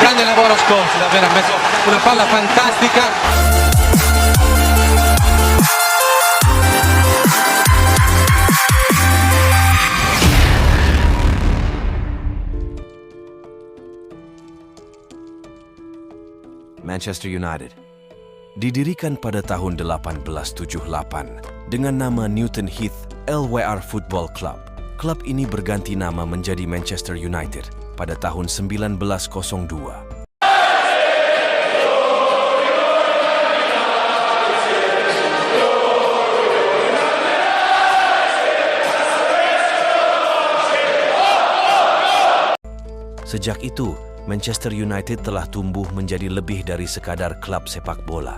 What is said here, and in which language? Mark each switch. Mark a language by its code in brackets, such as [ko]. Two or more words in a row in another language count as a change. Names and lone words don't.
[it] grande lavoro Scholes, davvero ha messo una palla fantastica. [id] Manchester United didirikan pada tahun 1878 dengan nama Newton Heath LWR Football Club. Klub ini berganti nama menjadi Manchester United pada tahun 1902. Sejak itu, Manchester United telah tumbuh menjadi lebih dari sekadar klub sepak bola.